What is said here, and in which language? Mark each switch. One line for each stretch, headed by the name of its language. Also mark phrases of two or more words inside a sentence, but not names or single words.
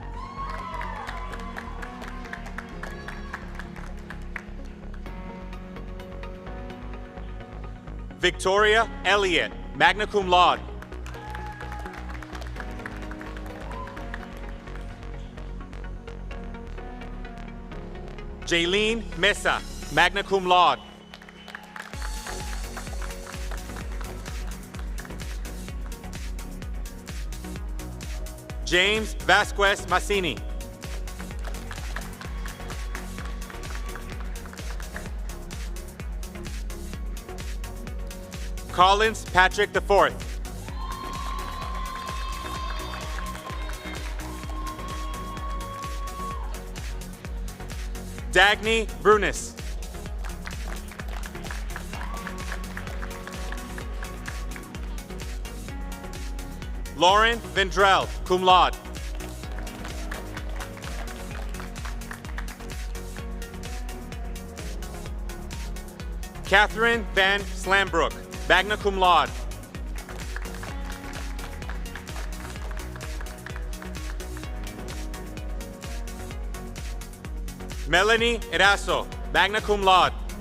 English: Victoria Elliott,
Latin: magna cum laude.
English: Jaylene Mesa,
Latin: magna cum laude.
English: James Vasquez Massini. Collins Patrick IV. Dagny Brunis. Lauren Vendrell,
Latin: cum laude.
English: Catherine Van Slambrook,
Latin: magna cum laude.
English: Melanie Eraso,
Latin: magna cum laude.